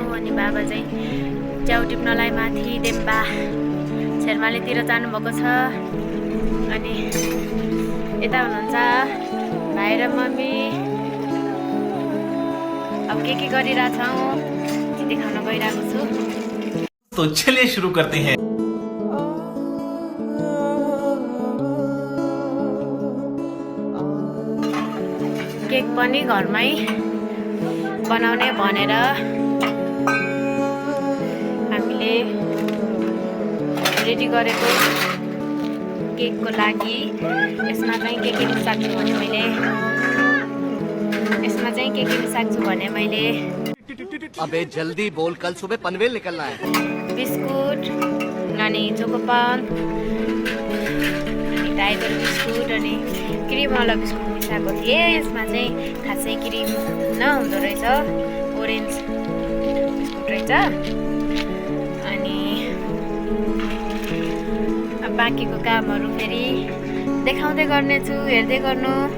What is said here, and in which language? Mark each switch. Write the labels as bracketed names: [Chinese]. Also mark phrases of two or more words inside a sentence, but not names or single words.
[Nepali] अनि बाबा चाहिँ च्याउ टिप्नलाई माथि डेम्बा शेर्मालीतिर जानुभएको छ। अनि यता हुनुहुन्छ भाइ र मम्मी। अब के गरिरहेछौँ त्यो देखाउन गइरहेको छु। [Hindi] तो चलिए शुरू करते हैं। [Nepali] केक पनि घरमै बनाउने भनेर हामीले रेडी गरेको केकको लागि यसमा चाहिँ के मिसाक्छु भने मैले [Hindi] अबे जल्दी बोल, कल सुबह पनवेल निकलना है। [Nepali] बिस्कुट अनि चोकोपान अनि टाइगर बिस्कुट अनि क्रिमवाला बिस्कुट मिसाएको थिएँ। यसमा चाहिँ खासै क्रिम नहुँदो रहेछ, [English] orange biscuit [Nepali] रहेछ। अनि अब बाँकीको कामहरू फेरि देखाउँदै गर्नेछु, हेर्दै गर्नु।